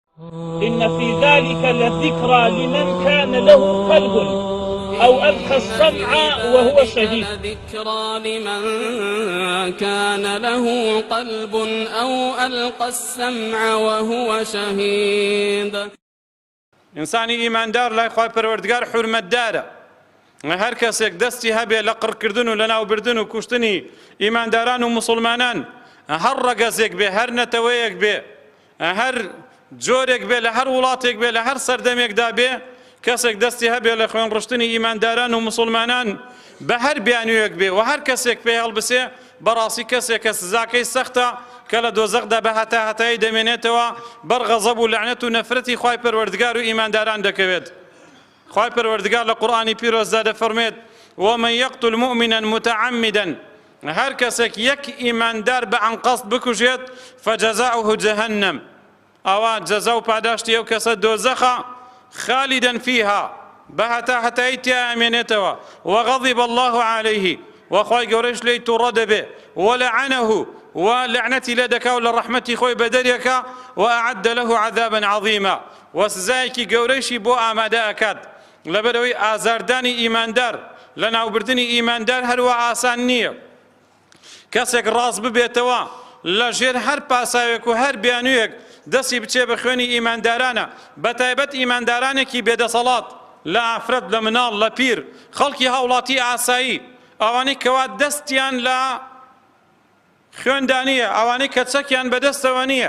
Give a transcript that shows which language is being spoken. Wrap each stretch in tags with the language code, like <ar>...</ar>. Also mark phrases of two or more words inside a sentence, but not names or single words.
<ar>إن في ذلك لذكرى لمن كان له قلب أو ألقى السمع وهو شهيد. ذكرى لمن كان له قلب أو ألقى السمع وهو شهيد.</ar> <ckb>إنسانی ئیماندار لای خوای پەروەردگار حورمەتدارە. هەر کەسێک دەستی هەبێ لە قڕکردن و لە ناوبردن و کوشتنی ئیمانداران و مسلمانان، هەر ڕەگەزێک بێ، هەر نەتەوەیەک بێ، هەر جۆرێک بێ، لە هەر وڵاتێک بێ، لە هەر سەردەمێکدا بێ، کەسێک دەستی هەبێ لە خوێن ڕشتنی ئیمانداران و مسلمانان بە هەر بیانوویەک بێ و هەر کەسێک پێی هەڵبسێ، بەڕاستی کەسێک کە سزاکەی سەختە کە لە دۆزەخدا بە هەتایی دەمێنێتەوە، بەر غەزەب و لەعنەت و نەفرەتی خوای پەروەردگار و ئیمانداران دەکەوێت. خوای پەروەردگار لە قورئانی پیرۆزدا دەفەرمێت:</ckb> <ar>ومن يقتل مؤمنا متعمدا،</ar> <ckb>هەر کەسێک یەک ئیماندار بە عەمد بکوژێت،</ckb> <ar>فجزاؤه جهنم،</ar> <ckb>ئەوە جەزا و پاداشتی ئەو کەسە دۆزەخە،</ckb> <ar>خالدا فيها،</ar> <ckb>بە هەتایی تیا ئەمێنێتەوە،</ckb> <ar>وغضب الله عليه،</ar> <ckb>وخوای گەورەش لێی تووڕە دەبێ، ولعنه، ولعنەتی لێ دەکا و لە ڕەحمەتی خۆی بەدەرێکە،</ckb> <ar>وأعد له عذابا عظيما،</ar> <ckb>وسزایەکی گەورەیشی بۆ ئامادە ئەکات. لەبەرەوەی ئازاردانی ئیماندار لە ناوبردنی ئیماندار هەروە ئاسان نییە. کەسێک ڕاست ببێتەوە لە ژێر هەر پاساوێک و هەر بیانوویەک دەستی بچێ بە خوێنی ئیماندارانە، بەتایبەت ئیماندارانێکی بێدەسەڵات لە ئافرەت، لە مناڵ، لە پیر، خەڵکی هاوڵاتی ئاسایی، ئەوانەی کەوا دەستیان لە خوێندانیە، ئەوانەی کە چەکیان بەدەستەوە نییە.</ckb>